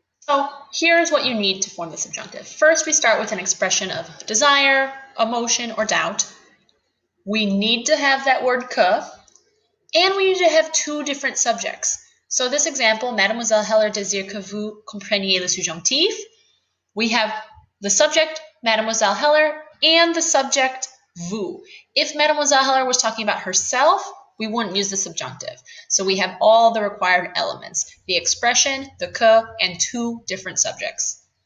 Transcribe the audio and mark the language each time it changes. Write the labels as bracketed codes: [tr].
[en] So here's what you need to form the subjunctive. First, we start with an expression of desire, emotion, or doubt. We need to have that word que, and we need to have two different subjects. So this example, [fr] Mademoiselle Heller désire que vous compreniez le subjonctif. [en] We have the subject, Mademoiselle Heller, and the subject, vous. If Mademoiselle Heller was talking about herself, we wouldn't use the subjunctive. So we have all the required elements, the expression, the que, and two different subjects.